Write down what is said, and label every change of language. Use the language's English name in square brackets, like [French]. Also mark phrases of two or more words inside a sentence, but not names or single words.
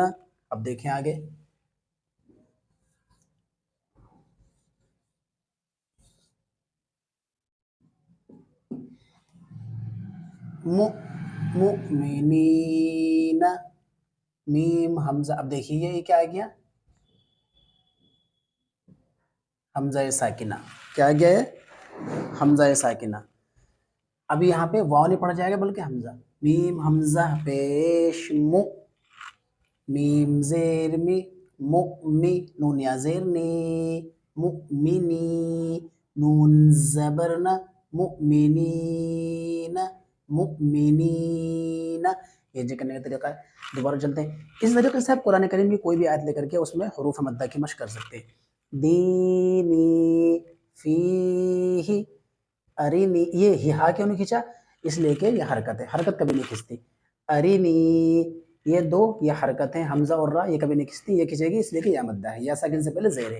[Urdu] اب دیکھیں آگے. مؤمنین، میم حمزہ. اب دیکھیے یہ کیا آ گیا؟ حمزہ ساکنہ. کیا آ گیا ہے؟ حمزہ ساکنہ. اب یہاں پہ واو نہیں پڑھا جائے گا بلکہ حمزہ. میم حمزہ پیش مو، میم زیر می، مؤمی، نون یا زیر نی، مؤمنی، نون زبرنا، مؤمنین، مؤمنین. یہ جو کرنے کا طریقہ ہے. دوبارہ چلتے ہیں. اس طریقے سے آپ قرآن کریم کی کوئی بھی آیت لے کر کے اس میں حروف مدہ کی مشق کر سکتے ہیں. [Arabic] دینی، فیہ، ارینی. [Urdu] یہ ہا کیوں نہیں کھینچا؟ اس لیے کہ یہ حرکت ہے، حرکت کبھی نہیں کھنچتی. ارینی، یہ دو یہ حرکت ہیں، حمزہ اور را یہ کبھی نہیں کھنچتی، یہ کھنچے گی اس لیے کہ یا مدہ ہے، یا ساکن سے پہلے زیر ہے.